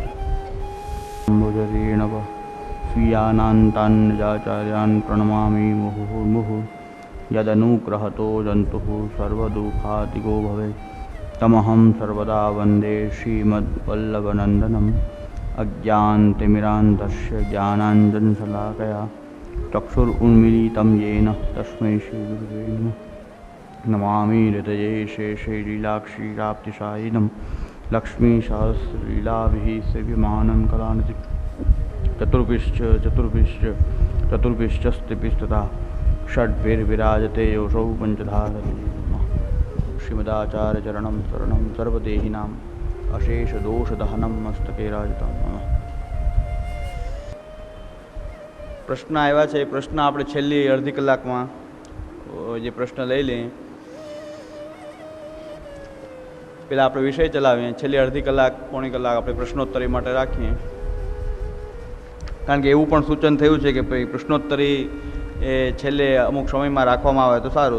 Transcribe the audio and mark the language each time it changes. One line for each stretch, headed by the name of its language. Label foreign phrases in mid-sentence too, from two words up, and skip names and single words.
Sanskrit: સ્વીયાનાંતાન્યાચાર્યાન પ્રણમામિ મુહુર્મુહુ યદનુગ્રહતો જંતુઃ સર્વદુઃખાતિગો ભવેत् તમહં સર્વદા વંદે શ્રીમદ્વલ્લભનંદનમ અજ્ઞાનતિમિરાન્ધસ્ય જ્ઞાનાંજનશલાકયા ચક્ષુરુન્મીલિतं येन तस्मै श्रीगुरुवे नमः. नमामि हृदये शेषे लीलाक्षीराप्तिशायिनं लक्ष्मीसहस्रलीलाभिः सेव्यमानं कलानिधिं चतुर्भिश्च स्त्रिभिस्तथा षड्भिर्विराजते योऽसौ पञ्चधारति. श्रीमदाचार्यचरणं शरणं सर्वदेहिनां अशेषदोषदहनं मस्तके राजतं नमः.
Gujarati: પ્રશ્ન આવ્યા છે એ પ્રશ્ન આપણે છેલ્લી અડધી કલાકમાં જે પ્રશ્ન લઈ લઈએ. પહેલાં આપણે વિષય ચલાવીએ, છેલ્લી અડધી કલાક પોણી કલાક આપણે પ્રશ્નોત્તરી માટે રાખીએ. કારણ કે એવું પણ સૂચન થયું છે કે ભાઈ પ્રશ્નોત્તરી એ છેલ્લે અમુક સમયમાં રાખવામાં આવે તો સારું.